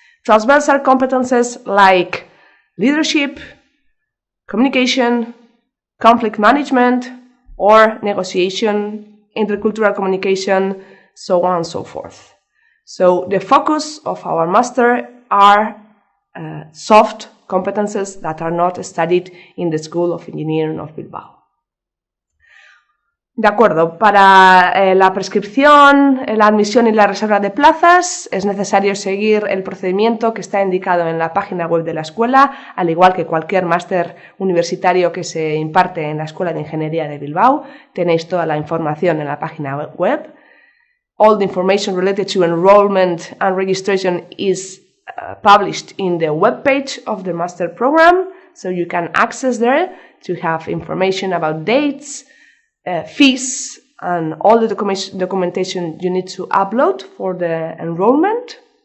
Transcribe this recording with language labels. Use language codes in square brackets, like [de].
[en] Transversal competences like leadership, communication, conflict management, or negotiation, intercultural communication, so on and so forth. So the focus of our master are soft competences that are not studied in the School of Engineering of Bilbao. [es] De acuerdo, para la prescripción, la admisión y la reserva de plazas es necesario seguir el procedimiento que está indicado en la página web de la escuela, al igual que cualquier máster universitario que se imparte en la Escuela de Ingeniería de Bilbao. Tenéis toda la información en la página web. [en] All the information related to enrollment and registration is published in the web page of the master program, so you can access there to have information about dates, fees, and all the documentation you need to upload for the enrollment.